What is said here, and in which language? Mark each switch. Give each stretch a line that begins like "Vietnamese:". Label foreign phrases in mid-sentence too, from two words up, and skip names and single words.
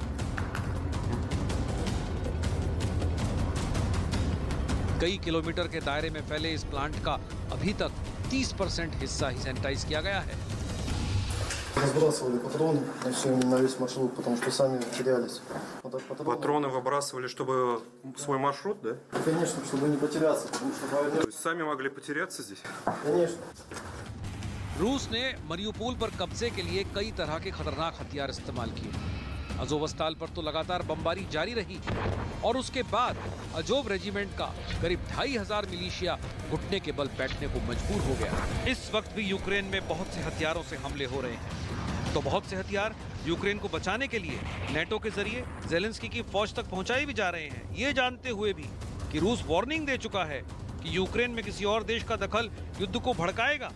Hindi: कई किलोमीटर के दायरे में फैले इस प्लांट का अभी तक 30% हिस्सा ही सैनिटाइज किया गया है।
Russian: Разбрасывали патроны на весь маршрут, потому что сами терялись. Патроны выбрасывали, чтобы свой маршрут, да? Конечно, чтобы не потеряться, потому что То есть сами могли потеряться здесь? Конечно.
Hindi: रूस ने मरियुपोल पर कब्जे के लिए कई तरह के खतरनाक हथियार इस्तेमाल किए। अजोवस्ताल पर तो लगातार बमबारी जारी रही और उसके बाद अजोव रेजिमेंट का करीब 2500 मिलिशिया घुटने के बल बैठने को मजबूर हो गया। इस वक्त भी यूक्रेन में बहुत से हथियारों से हमले हो रहे हैं, तो बहुत से हथियार यूक्रेन को बचाने के लिए नेटो के जरिए जेलेंस्की की फौज तक पहुंचाए भी जा रहे हैं, ये जानते हुए भी कि रूस वार्निंग दे चुका है कि यूक्रेन में किसी और देश का दखल युद्ध को भड़काएगा।